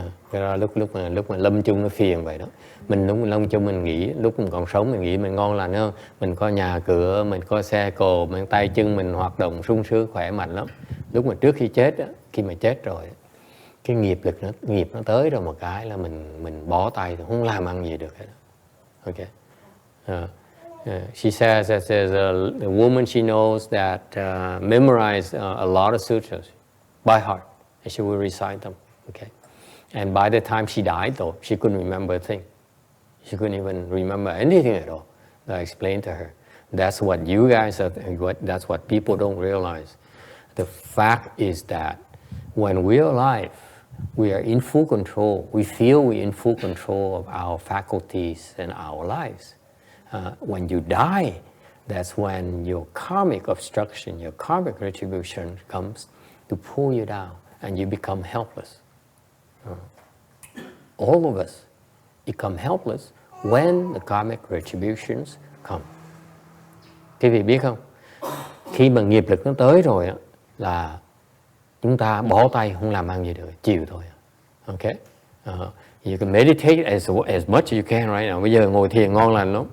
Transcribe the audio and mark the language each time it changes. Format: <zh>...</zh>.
<vi>Cái đó lúc mà lâm chung nó phiền vậy đó. Mình lúc lâm chung mình nghĩ, lúc mình còn sống mình nghĩ mình ngon lành hơn, mình có nhà cửa, mình có xe cộ, mình tay chân mình hoạt động sung sướng khỏe mạnh lắm. Lúc mà trước khi chết á, khi mà chết rồi, cái nghiệp nó tới rồi một cái là mình bó tay, không làm ăn gì được hết.</vi> <en>Okay. She says that there's a woman she knows that memorized a lot of sutras by heart, and she will recite them. Okay, and by the time she died, though, she couldn't remember a thing. She couldn't even remember anything at all that I explained to her. That's what you guys are. That's what people don't realize. The fact is that when we're alive, we are in full control. We feel we're in full control of our faculties and our lives. When you die, that's when your karmic obstruction, your karmic retribution comes to pull you down and you become helpless. All of us become helpless when the karmic retributions come.</en> <vi>Quý vị biết không? Khi mà nghiệp lực nó tới rồi á, là chúng ta bó tay, không làm ăn gì được, chịu thôi.</vi> <en>Okay? You can meditate as much as you can right now.</en> <vi>Bây giờ ngồi thiền ngon lành lắm.</vi>